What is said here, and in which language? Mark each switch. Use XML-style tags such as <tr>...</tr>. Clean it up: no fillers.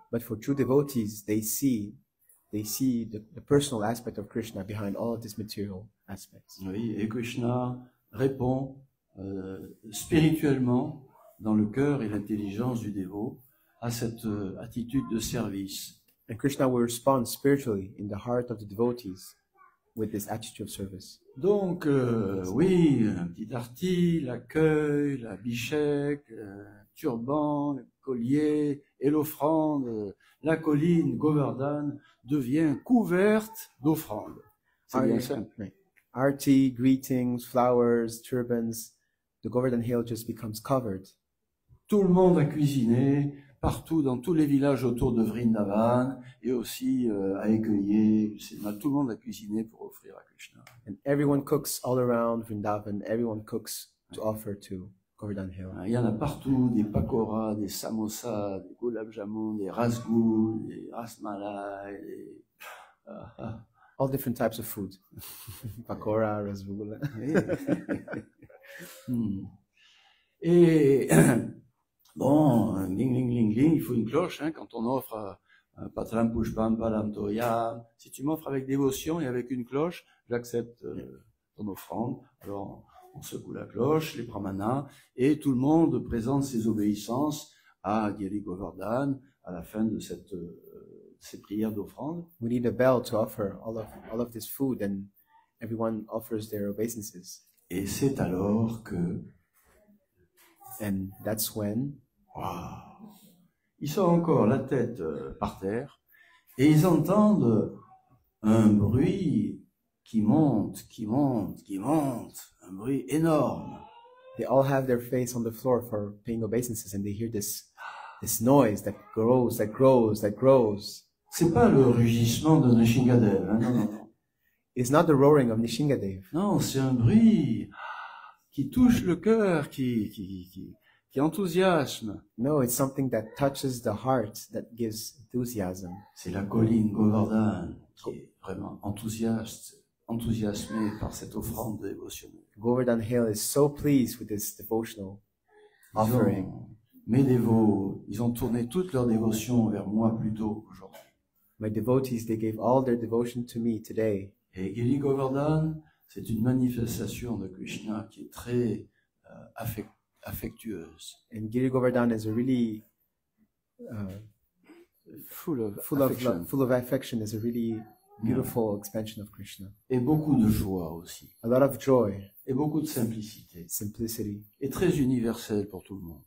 <en>But for true devotees, they see the personal aspect of Krishna behind all of these material aspects.</en> <fr>Oui, et Krishna répond spirituellement dans le cœur et l'intelligence du dévot à cette attitude de service.</fr> <en>And Krishna will respond spiritually in the heart of the devotees with this attitude of service.</en> <fr>Donc, oui, un petit arti, l'accueil, la bichette, turban, le collier et l'offrande, la colline Govardhan devient couverte d'offrandes. C'est bien simple.</fr> <en>Right. Arti, greetings, flowers, turbans, the Govardhan Hill just becomes covered.</en> <fr>Tout le monde a cuisiné, partout dans tous les villages autour de Vrindavan, et aussi à Écueillé, tout le monde a cuisiné pour offrir à Krishna.</fr> <en>And everyone cooks all around Vrindavan, everyone cooks to offer to Govardhan Hill.</en> <fr>Il y en a partout, des pakoras, des samosas, des gulab jamun, des rasgouls, des rasmalai, des...</fr> <en>All different types of food. Pakora, rasgulla.</en> <fr>Et bon, ling ling ling ling, il faut une cloche hein, quand on offre</fr> <sa>patram pushpam palam toyam.</sa> <fr>Si tu m'offres avec dévotion et avec une cloche, j'accepte ton offrande. Alors on secoue la cloche, les brahmanas, et tout le monde présente ses obéissances à Giri Govardhan à la fin de ces prières d'offrande.</fr> <en>We need a bell to offer all of this food, and everyone offers their obeisances.</en> <fr>Et c'est alors que,</fr> <en>And that's when</en> <fr>waouh, ils sont encore la tête par terre et ils entendent un bruit qui monte, qui monte, qui monte, un bruit énorme.</fr> <en>they all have their face on the floor for paying obeisances, and they hear this noise that grows, that grows, that grows.</en> <fr>C'est pas le rugissement de Nishingadev, hein, non, non, non.</fr> <en>It's not the roaring of Nishingadev.</en> <fr>Non, c'est un bruit qui touche le cœur, qui enthousiasme.</fr> <en>No, it's something that touches the heart, that gives enthusiasm.</en> <fr>C'est la colline Govardhan qui est vraiment enthousiasmée par cette offrande dévotionnelle.</fr> <en>Govardhan Hill is so pleased with this devotional offering.</en> <fr>Mes dévots, ils ont tourné toute leur dévotion vers moi plus tôt aujourd'hui.</fr> <en>My devotees, they gave all their devotion to me today.</en> <fr>Et Giri Govardhan, c'est une manifestation de Krishna qui est très affectueuse.</fr> <en>And Giri Govardhan is a really Full of full of affection, is a really beautiful expansion of Krishna.</en> <fr>Et beaucoup de joie aussi.</fr> <en>A lot of joy,</en> <fr>Et beaucoup de simplicité.</fr> <en>simplicity,</en> <fr>Et très universel pour tout le monde.</fr>